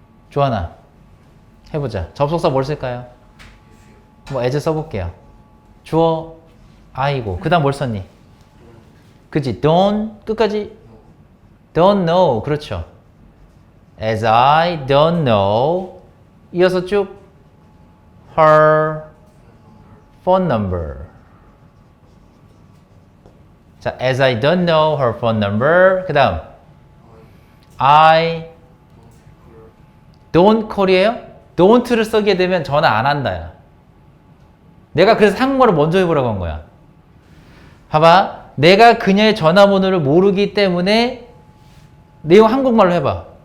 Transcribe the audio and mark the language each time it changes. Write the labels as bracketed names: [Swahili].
[Korean] 조하나 해보자. 접속사 뭘 쓸까요? 뭐 as 써볼게요. 주어 I고 그 다음 뭘 썼니? 그치? [English] don't [Korean] 끝까지 [English] don't know [Korean] 그렇죠. [English] as I don't know [Korean] 이어서 쭉 [English] her phone number. 자, as I don't know her phone number. [Korean] 그 다음 [English] I don't call [Korean] 이에요? don't를 쓰게 되면 전화 안 한다야. 내가 그래서 한국말을 먼저 해보라고 한 거야. 봐봐. 내가 그녀의 전화번호를 모르기 때문에 내용 한국말로 해봐.